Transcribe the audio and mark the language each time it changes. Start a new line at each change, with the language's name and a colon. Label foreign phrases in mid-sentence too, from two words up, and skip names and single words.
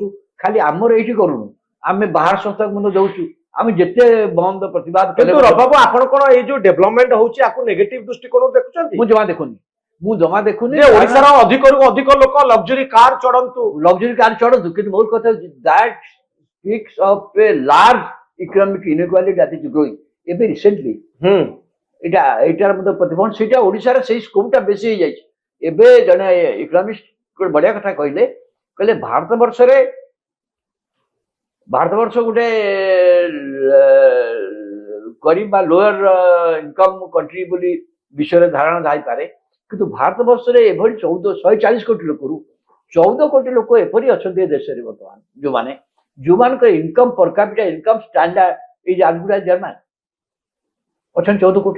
Odia: ଖାଲି ଆମର ଏଇଠି କରୁନୁ, ଆମେ ବାହାର ସଂସ୍ଥାକୁ ମଧ୍ୟ ଦଉଛୁ। ଆମେ ଯେତେ ବନ୍ଦ ପ୍ରତିବାଦ କିନ୍ତୁ ବାବୁ ଆପଣ କଣ ଏଇ ଯୋଉ ଡେଭଲପମେଣ୍ଟ ହଉଛି ଆକୁ ନେଗେଟିଭ ଦୃଷ୍ଟିକୋଣ ଦେଖୁଛନ୍ତି? ମୁଁ ଜମା ଦେଖୁନି। ଓଡିଶାର ଅଧିକରୁ ଅଧିକ ଲୋକ
English: luxury car
Odia: ଚଢନ୍ତୁ କିନ୍ତୁ ମୋର କଥା ହଉଛି
English: that speaks of a large economic inequality that is growing.
Odia: ଏବେ ରିସେଣ୍ଟଲି ଏଇଟାର ମଧ୍ୟ ପ୍ରତିଫଳନ ସେଇଟା ଓଡିଶାର ସେଇ ସ୍କୋପଟା ବେଶୀ ହେଇଯାଇଛି। ଏବେ ଜଣେ ଇକୋନୋମିଷ୍ଟ ଗୋଟେ ବଢିଆ କଥା କହିଲେ ଭାରତ ବର୍ଷ ଗୋଟେ ଗରିବ ବା
English: lower income country
Odia: ବୋଲି ବିଷୟରେ ଧାରଣା ଥାଇପାରେ, କିନ୍ତୁ ଭାରତ ବର୍ଷରେ ଏଭଳି 140 କୋଟି ଲୋକରୁ 14 କୋଟି ଲୋକ ଏପରି ଅଛନ୍ତି ଏ ଦେଶରେ ବର୍ତ୍ତମାନ ଯୋଉମାନଙ୍କର
English: income per capita income standard
Odia: ଏଇ ଆଗୁରା ଜର୍ମାନ ଅଛନ୍ତି 14 କୋଟି।